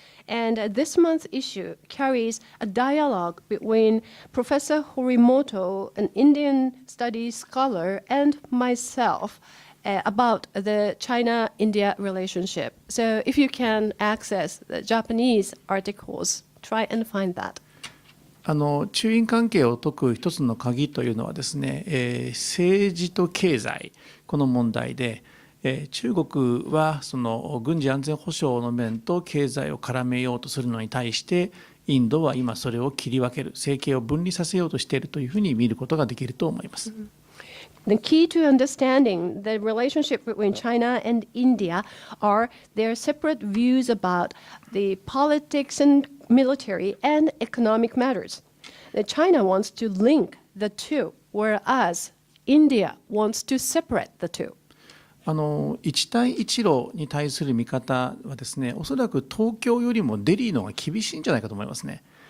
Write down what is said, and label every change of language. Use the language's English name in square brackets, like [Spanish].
[English] And this month's issue carries a dialogue between Professor Horimoto, an Indian studies scholar, and myself about the China-India relationship. So if you can access the Japanese articles, try and find that. [Japanese] 中印関係を解く一つの鍵というのはですね、政治と経済、この問題で、中国はその軍事安全保障の面と経済を絡めようとするのに対して、インドは今それを切り分ける、政経を分離させようとしているというふうに見ることができると思います。 [English] The key to understanding the relationship between China and India are their separate views about the politics and military and economic matters. China wants to link the two, whereas India wants to separate the two. [Japanese] 一帯一路に対する見方はですね、おそらく東京よりもデリーの方が厳しいんじゃないかと思いますね。